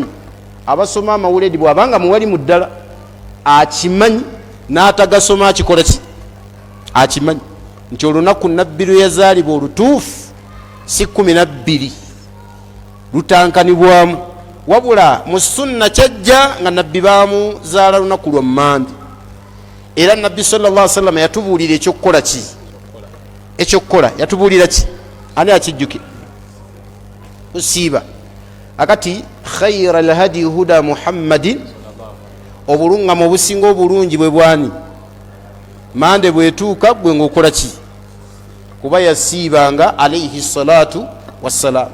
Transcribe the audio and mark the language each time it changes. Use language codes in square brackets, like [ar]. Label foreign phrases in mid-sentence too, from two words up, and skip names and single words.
[lg] Abasoma amawuledi bw'abanga muwalimu ddala akimanyi n'atagasoma akikola ki akimanyi nti olunaku nabbi lwe yazaalibwa olutuufu si 12 lutankanibwamu, wabula mu sunna kyajja nga nabbi baamuzaala lunaku lwa Mande. Era nabbi [ar] صلى الله عليه وسلم [lg] yatubuulira ekyokukola ki ekyokukola yatubuulira ki ani akijjukira usiiba akati [ar] خير الهدي هدي محمد, [lg] obulungamu obusinga obulungi bwe bwani Mande bwetuuka gwe ng'okola ki kuba yasiibanga [ar] عليه الصلاة والسلام.